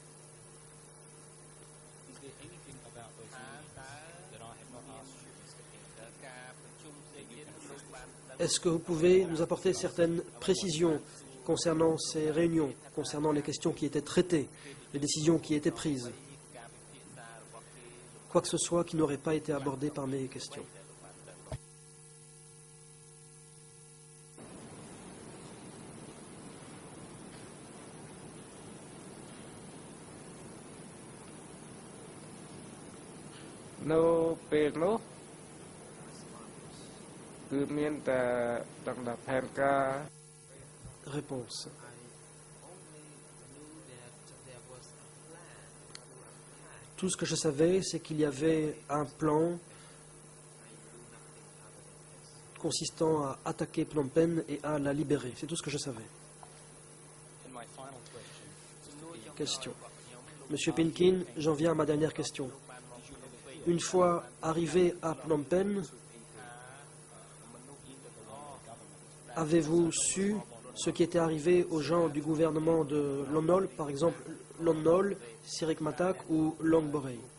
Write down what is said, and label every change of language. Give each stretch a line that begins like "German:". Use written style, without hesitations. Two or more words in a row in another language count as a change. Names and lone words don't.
French: Est-ce que vous pouvez nous apporter certaines précisions concernant ces réunions, concernant les questions qui étaient traitées, les décisions qui étaient prises? Quoi que ce soit qui n'aurait pas été abordé par mes questions.
Khmer: នៅពេលនោះគឺមានតែដល់ផែនការ
French: Réponse.
English: I only knew that there was a plan to attack.
French: Tout ce que je savais, c'est qu'il y avait un plan consistant à attaquer Phnom Penh et à la libérer. C'est tout ce que je savais. Question. Monsieur Pinkin, j'en viens à ma dernière question. Une fois arrivé à Phnom Penh, avez-vous su ce qui était arrivé aux gens du gouvernement de Lon Nol, par exemple Lon Nol, Sirik Matak ou Long Borei?